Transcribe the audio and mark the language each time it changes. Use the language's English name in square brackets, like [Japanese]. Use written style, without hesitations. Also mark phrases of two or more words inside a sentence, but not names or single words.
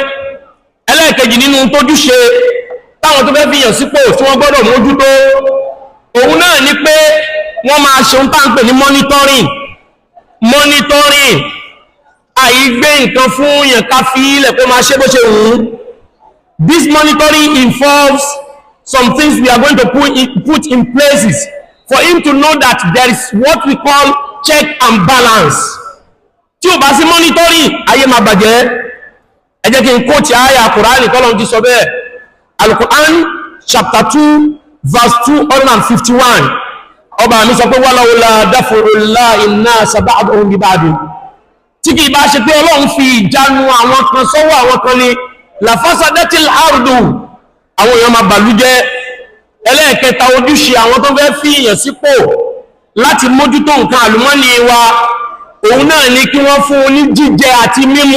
[Yoruba] Ẹlẹ́ẹ̀kejì nínú tójúṣe táwọn tó fẹ́ fi yàn sípò tí wọ́n gbọ́dọ̀ mójútó òun náà ni pé wọ́n máa ṣe ń tàǹpẹ̀ ní monitoring àìgbé nǹkan fún yàn ká fi ilẹ̀ kó máa ṣe bó ṣe wù ú. [English] This monitoring involves some things we are going to put in places for him to know that there is what we call check and balance. [Yoruba] Tí ó bá sí monitoring ayé máa bàjẹ́. Ẹ jẹ́ kí n kóòtì àyà Kùránì tọ́lọ́run ti sọ bẹ́ẹ̀. [English] Al-Quran chapter 2 verse 251. [Yoruba] Ọba mi sọ pé [Arabic] ولولا دفع الله الناس بعضهم ببعض. [Yoruba] Tí kìí bá ṣe pé Ọlọ́run fi ìjánu àwọn kan sọ́wọ́ àwọn kan ni [Arabic] لفسدت الأرض, [Yoruba] àwọn èèyàn máa bàlújẹ́. Ẹlẹ́ẹ̀kẹta ojúṣe àwọn tó fẹ́ fi èèyàn sípò láti mójútó nǹkan àlùmọ́nì wa òun náà ni kí wọ́n fún ní jíjẹ àti mímu.